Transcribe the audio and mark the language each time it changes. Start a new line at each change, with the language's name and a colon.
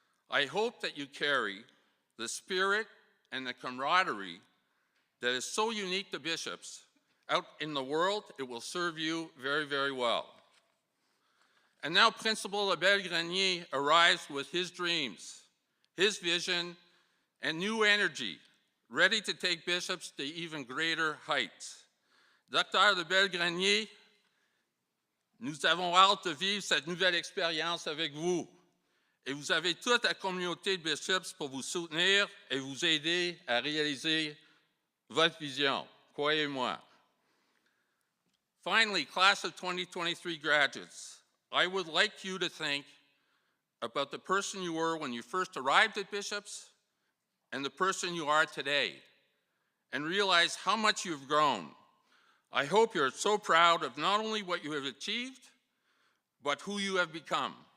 English: I hope that you carry the spirit and the camaraderie that is so unique to Bishops out in the world. It will serve you very well. And now Principal Lebel-Grenier arrives with his dreams, his vision, and new energy, ready to take Bishops to even greater heights. Dr.
French: Lebel-Grenier, nous avons hâte de vivre cette nouvelle expérience avec vous. Et vous avez toute la communauté de Bishops pour vous soutenir et vous aider à réaliser votre vision, croyez-moi.
English: Finally, class of 2023 graduates, I would like you to think about the person you were when you first arrived at Bishops and the person you are today, and realize how much you've grown. I hope you're so proud of not only what you have achieved, but who you have become.